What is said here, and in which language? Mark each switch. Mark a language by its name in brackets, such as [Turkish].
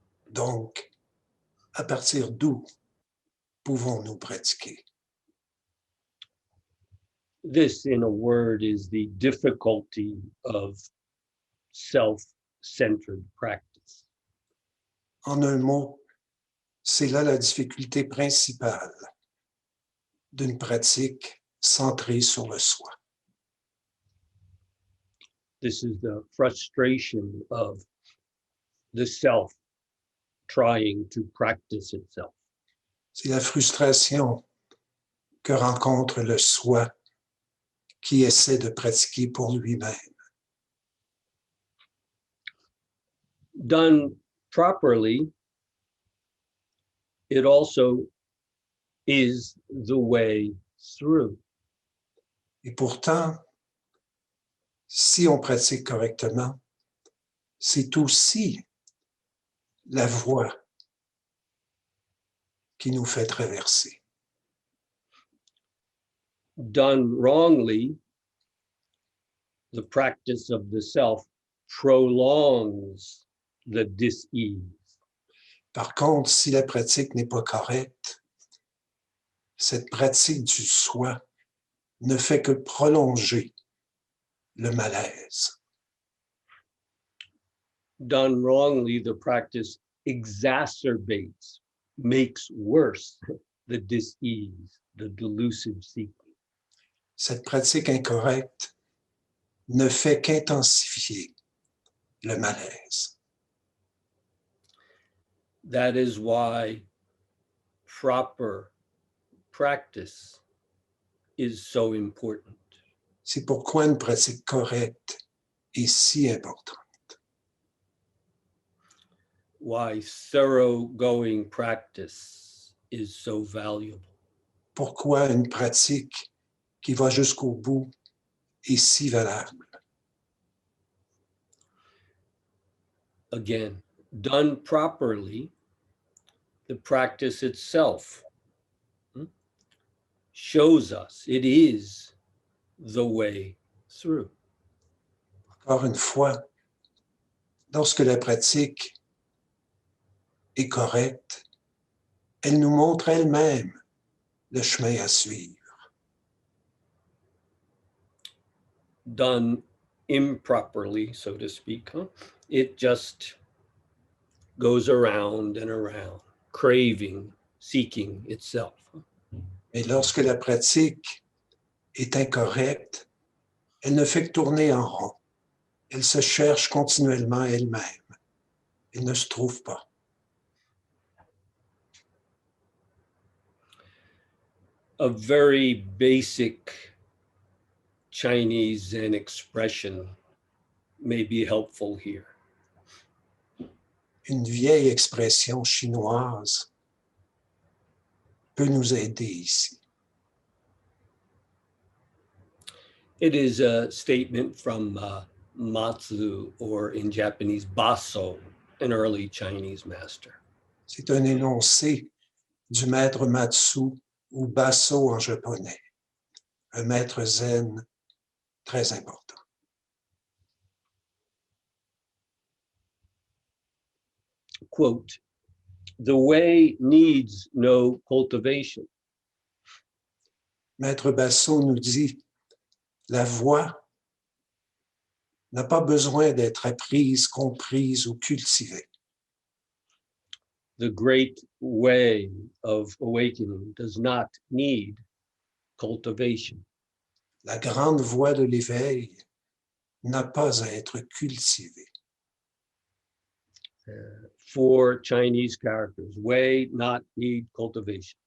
[French] Donc, à partir d'où pouvons-nous pratiquer? [English] This, in a word, is the difficulty of self-centered practice. [French] En un mot, c'est là la difficulté principale d'une pratique centrée sur le soi. [English] This is the frustration of the self trying to practice itself. [French] C'est la frustration que rencontre le soi qui essaie de pratiquer pour lui-même. [English] Done properly, it also is the way through. [French] Et pourtant, si on pratique correctement, c'est aussi la voie qui nous fait traverser. [English] Done wrongly, the practice of the self prolongs the dis-ease. [French] Par contre, si la pratique n'est pas correcte, cette pratique du soi ne fait que prolonger le malaise. [English] Done wrongly, the practice exacerbates, makes worse the dis-ease, the delusive seeking. [French] Cette pratique incorrecte ne fait qu'intensifier le malaise. [English] That is why proper practice is so important. [French] C'est pourquoi une pratique correcte est si importante. [English] Why thoroughgoing practice is so valuable. [French] Pourquoi une pratique qui va jusqu'au bout est si valable. [English] Again, done properly, the practice itself shows us it is the way through. [French] Encore une fois, lorsque la pratique est correcte, elle nous montre elle-même le chemin à suivre. [English] Done improperly, so to speak, it just goes around and around. craving, seeking itself. [French] Et lorsque la pratique est incorrecte, elle ne fait que tourner en rond. Elle se cherche continuellement elle-même. Elle ne se trouve pas. [English] A very basic Chinese Zen expression may be helpful here. [French] Une vieille expression chinoise peut nous aider ici. [English] It is a statement from Matsu, or in Japanese, Baso, an early Chinese master. [French] C'est un énoncé du maître Matsu ou Baso en japonais, un maître zen très important. [English] Quote, "The way needs no cultivation." [French] Maître Baso nous dit, la voie n'a pas besoin d'être apprise, comprise ou cultivée. [English] The great way of awakening does not need cultivation. [French] La grande voie de l'éveil n'a pas à être cultivée. [English] 4 Chinese characters, way, not, need, cultivation.